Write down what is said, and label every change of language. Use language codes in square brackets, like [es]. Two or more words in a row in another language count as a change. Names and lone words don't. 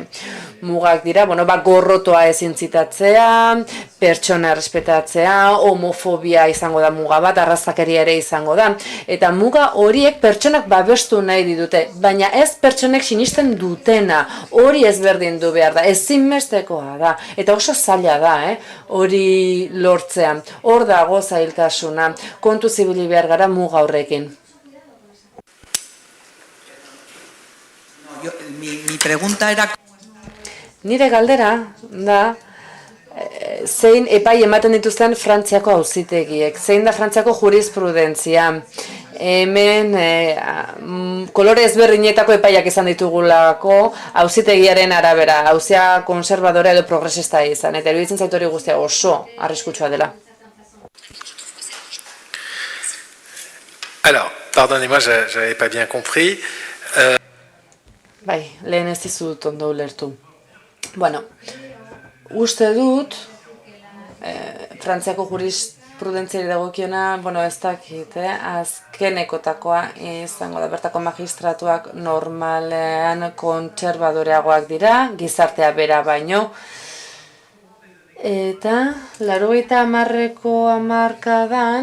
[eu] Mugak dira, gorrotoa ezin zitatzea, pertsona errespetatzea, homofobia izango da muga bat, arrazakeria ere izango da, eta muga horiek pertsonak babestu nahi ditute, baina ez pertsonek sinisten dutena, hori ezberdin du behar da, ezinbestekoa da, eta oso zaila da, hori lortzea, hor dago zailtasuna, kontu zibili behar gara muga horrekin. [es] Mi pregunta era... [eu] Nire galdera da, zein epai ematen dituzten Frantziako auzitegiek, zein da Frantziako jurisprudentzia, hemen kolore ezberdinetako epaiak izan ditugulako auzitegiaren arabera, auzia konservadora edo progresista izan, eta iruditzen zaitu hori guztia oso arriskutsua dela. [fr] Alors, pardonnez-moi, j'avais pas bien compris. [eu] Bai, lehen ez dizut ondo ulertu. Bueno, uste dut, Frantziako jurisprudentziari dagokiona, ez dakit, azkenekotakoa izango da, bertako magistratuak normalean kontserbadoreagoak dira, gizartea bera baino, eta 80ko hamarkadan,